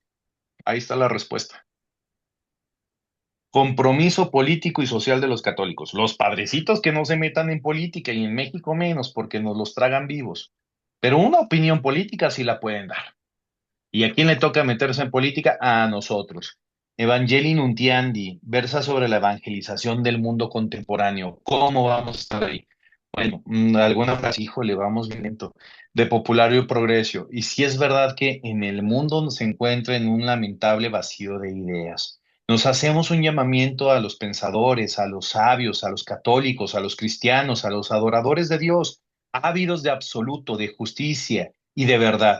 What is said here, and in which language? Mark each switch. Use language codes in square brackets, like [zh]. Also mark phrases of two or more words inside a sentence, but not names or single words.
[es] Ahí está la respuesta. Compromiso político y social de los católicos. Los padrecitos que no se metan en política y en México menos porque nos los tragan vivos. Pero una opinión política sí la pueden dar. ¿Y a quién le toca meterse en política? A nosotros. Evangelii Nuntiandi versa sobre la evangelización del mundo contemporáneo. ¿Cómo vamos a estar ahí? Bueno, alguna frase, híjole, vamos bien lento. De Populario y Progreso. Y si es verdad que en el mundo se encuentra en un lamentable vacío de ideas. Nos hacemos un llamamiento a los pensadores, a los sabios, a los católicos, a los cristianos, a los adoradores de Dios, ávidos de absoluto, de justicia y de verdad.